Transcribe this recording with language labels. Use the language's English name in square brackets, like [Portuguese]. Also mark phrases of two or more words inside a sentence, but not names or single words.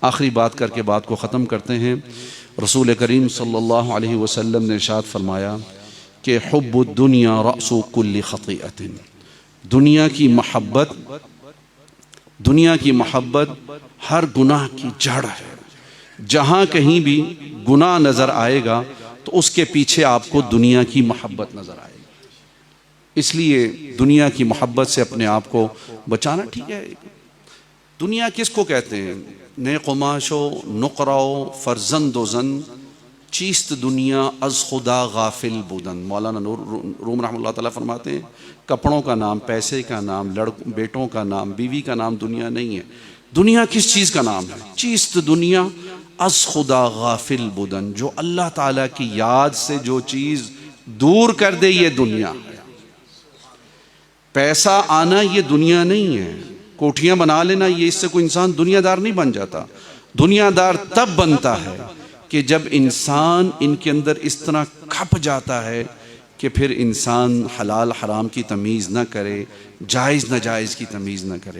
[Urdu] آخری بات کر کے بات کو ختم کرتے ہیں۔ رسول کریم صلی اللہ علیہ وسلم نے ارشاد فرمایا کہ [Arabic] حب الدنیا رأس کل خطیئۃ، [Urdu] دنیا کی محبت ہر گناہ کی جڑ ہے. جہاں کہیں بھی گناہ نظر آئے گا تو اس کے پیچھے آپ کو دنیا کی محبت نظر آئے گی. اس لیے دنیا کی محبت سے اپنے آپ کو بچانا. ٹھیک ہے، دنیا کس کو کہتے ہیں؟ [Persian] نئے قماشو نقراؤ فرزند و زن چیست دنیا از خدا غافل بودن. [Urdu] مولانا نور روم رحمۃ اللہ تعالیٰ فرماتے ہیں کپڑوں کا نام، پیسے کا نام، بیٹوں کا نام، بیوی کا نام دنیا نہیں ہے. دنیا کس چیز کا نام ہے؟ [Persian] چیست دنیا از خدا غافل بودن. [Urdu] جو اللہ تعالیٰ کی یاد سے جو چیز دور کر دے یہ دنیا ہے. پیسہ آنا یہ دنیا نہیں ہے. کوٹھیاں بنا لینا یہ اس سے کوئی انسان دنیا دار نہیں بن جاتا. دنیا دار تب بنتا ہے کہ جب انسان ان کے اندر اس طرح کھپ جاتا ہے کہ پھر انسان حلال حرام کی تمیز نہ کرے، جائز ناجائز کی تمیز نہ کرے.